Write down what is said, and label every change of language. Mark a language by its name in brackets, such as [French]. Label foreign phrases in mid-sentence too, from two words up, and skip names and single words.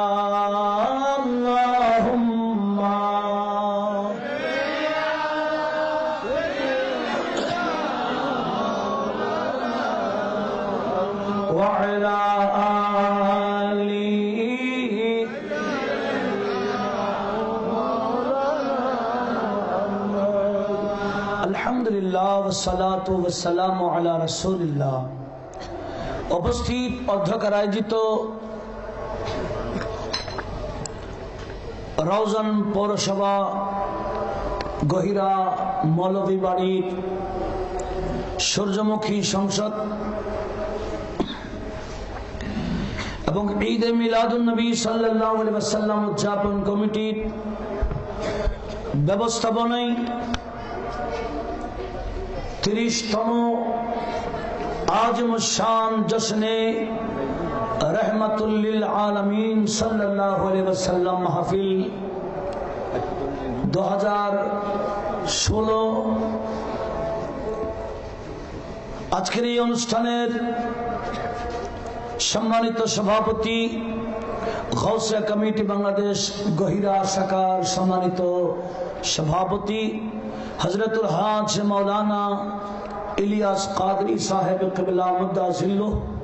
[Arabic] اللہم وعلی آلہ الحمدللہ والصلاة والسلام علی رسول اللہ۔ [Bangla] উপস্থিত অধ্যক্ষের আয়োজিত রওজান পৌরসভা গহিরা মৌলভী বাড়ির সূর্যমুখী সংসদ এবং ঈদে মিলাদুন নবী [Arabic] صلى الله عليه وسلم [Bangla] উদযাপন কমিটির ব্যবস্থাপনায় 30তম [Urdu] اعظم شان جشن رحمۃ للعالمین صلی اللہ علیہ وسلم محفل [Bangla] 2016 আজকের এই অনুষ্ঠানের সম্মানিত সভাপতি, গাউসিয়া কমিটি বাংলাদেশ গহিরা শাখার সম্মানিত সভাপতি হযরতুল হাজ মাওলানা ইলিয়াস কাদরি সাহেব কিবলা মুদ্দাজিল্লাহ